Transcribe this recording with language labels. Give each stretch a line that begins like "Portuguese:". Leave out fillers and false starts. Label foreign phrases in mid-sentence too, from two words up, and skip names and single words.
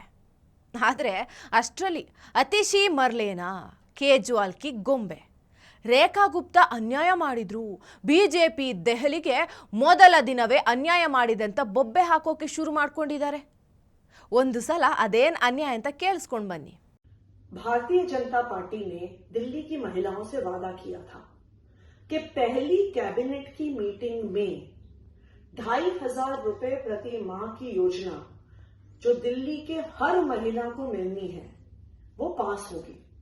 Kannada: ಆದರೆ ಅಷ್ಟರಲ್ಲಿ ಅತಿಶಿ ಮರ್ಲೇನಾ ಕೇಜ್ರಿವಾಲ್ ಕಿ ಗೊಂಬೆ ರೇಖಾ ಗುಪ್ತಾ ಅನ್ಯಾಯ ಮಾಡಿದ್ರು, ಬಿಜೆಪಿ ದೆಹಲಿಗೆ ಮೊದಲ ದಿನವೇ ಅನ್ಯಾಯ ಮಾಡಿದಂತ ಬೊಬ್ಬೆ ಹಾಕೋಕೆ ಶುರು ಮಾಡ್ಕೊಂಡಿದ್ದಾರೆ. ಒಂದು ಸಲ ಅದೇನ್ ಅನ್ಯಾಯ ಅಂತ ಕೇಳಿಸ್ಕೊಂಡು ಬನ್ನಿ.
Hindi: भारतीय जनता पार्टी ने दिल्ली की महिलाओं से वादा किया था कि पहली कैबिनेट की मीटिंग में 2,500 रुपए प्रति माह की योजना जो दिल्ली के हर महिला को मिलनी है वो पास होगी।